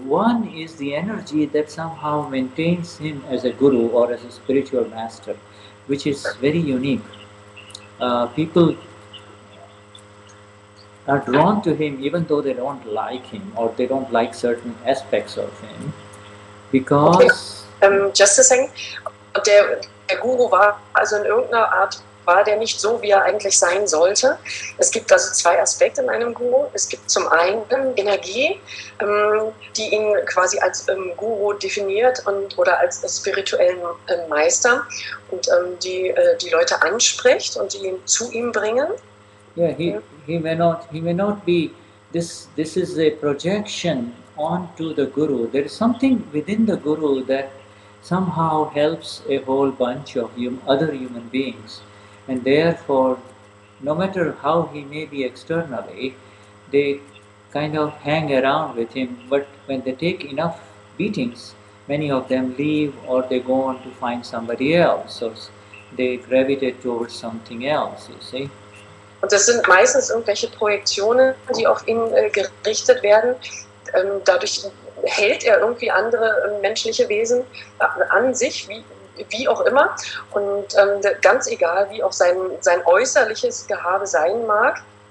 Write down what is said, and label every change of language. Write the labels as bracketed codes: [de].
[en] One is the energy that somehow maintains him as a Guru or as a spiritual master, which is very unique. People are drawn to him even though they don't like him or they don't like certain aspects of him, because... Okay. Just a second. [de] Der Guru war also in irgendeiner Art, war der nicht so, wie er eigentlich sein sollte. Es gibt also zwei Aspekte in einem Guru. Es gibt zum einen Energie, die ihn quasi als Guru definiert oder als spirituellen Meister und die Leute anspricht und die ihn zu ihm bringen. [en] Yeah, he may not be. This is a projection onto the Guru. There is something within the Guru that somehow helps a whole bunch of other human beings. And therefore, no matter how he may be externally, they kind of hang around with him. But when they take enough beatings, many of them leave or they go on to find somebody else. So they gravitate towards something else, you see. [de] Und das sind meistens irgendwelche Projektionen, die auf ihn gerichtet werden. Dadurch hält er irgendwie andere menschliche Wesen an sich, wie auch immer. Und ganz egal, wie auch sein äußerliches Gehabe sein mag.